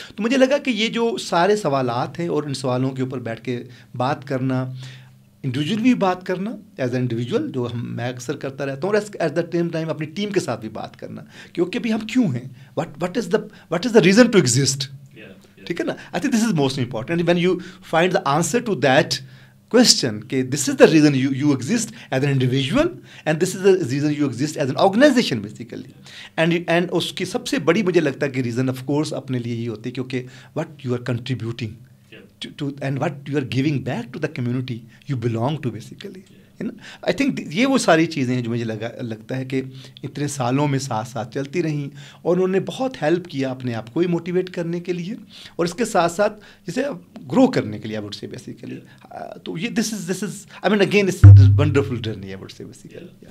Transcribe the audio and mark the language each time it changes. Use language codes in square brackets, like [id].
[ur] تو مجھے لگا کہ یہ جو سارے سوالات ہیں اور ان سوالوں کے اوپر بیٹھ کے بات کرنا, انڈیویجول بھی بات کرنا ایز اے انڈیویجول جو میں اکثر کرتا رہتا ہوں, اور ایٹ دا سیم ٹائم اپنی ٹیم کے ساتھ بھی بات کرنا کہ اوکے بھی ہم کیوں ہیں, [en] what is the reason to exist, [ur] ٹھیک ہے نا. [en] I think this is most important when you find the answer to that question کہ this is the reason you exist as an individual and this is the reason you exist as an organization basically. [ur] And اس کی سب سے بڑی مجھے لگتا ہے کہ reason of course اپنے لیے یہ ہوتی ہے کیونکہ [en] What you are contributing to and what you are giving back to the community you belong to basically. [ur] I think یہ وہ ساری چیزیں ہیں جو مجھے لگتا ہے کہ اتنے سالوں میں ساتھ ساتھ چلتی رہیں, اور انہوں نے بہت ہیلپ کیا اپنے آپ کو ہی موٹیویٹ کرنے کے لیے, اور اس کے ساتھ ساتھ جسے گرو کرنے کے لیے [en] I would say basically. تو یہ this is I mean again this is a wonderful journey I would say basically.